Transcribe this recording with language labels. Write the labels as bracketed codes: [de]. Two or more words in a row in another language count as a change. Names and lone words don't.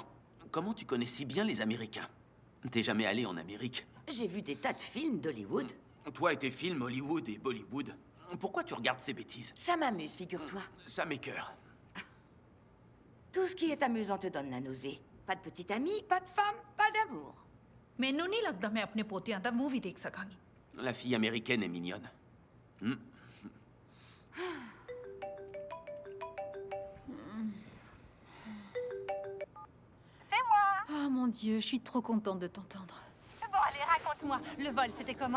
[fr] Comment tu connais si bien les Américains? T'es jamais allé en Amérique? J'ai vu des tas de films d'Hollywood. Toi et tes films Hollywood et Bollywood. Pourquoi tu regardes ces bêtises? Ça m'amuse, figure-toi. Ça m'écoeure. Tout ce qui est amusant te donne la nausée. Pas de petit ami, pas de femme, pas d'amour. [pa] ਮੈਨੂੰ ਨਹੀਂ ਲੱਗਦਾ ਮੈਂ ਆਪਣੇ ਪੋਤਿਆਂ ਦਾ ਮੂੰਹ ਵੀ ਦੇਖ ਸਕਾਂਗੀ [fr] La fille américaine est mignonne. C'est moi. Oh mon Dieu, je suis trop contente de t'entendre. Bon, allez, raconte-moi. Le vol, c'était comment?